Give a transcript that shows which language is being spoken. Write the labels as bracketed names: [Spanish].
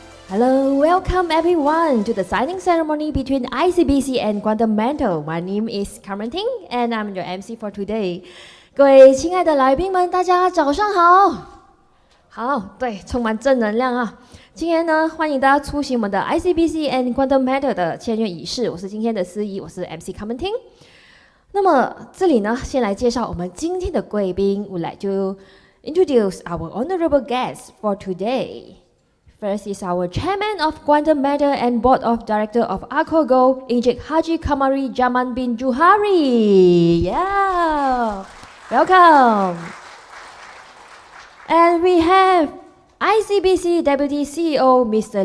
[English] Hello, welcome everyone to the signing ceremony between ICBC and Quantum Mental. My name is Carmen Ting, and I'm your MC for today. [Chinese] 各位亲爱的来宾们，大家早上好。好，对，充满正能量啊！今天呢，欢迎大家出席我们的 ICBC and Quantum Mental 的签约仪式。我是今天的司仪，我是 MC Carmen Ting。那么这里呢，先来介绍我们今天的贵宾。 [English] Would like to introduce our honorable guests for today. First is our Chairman of Quantum Matter and Board of Director of Akogo, Encik Haji Kamari Jaman bin Juhari. Yeah, welcome. And we have ICBC Deputy CEO, Mr.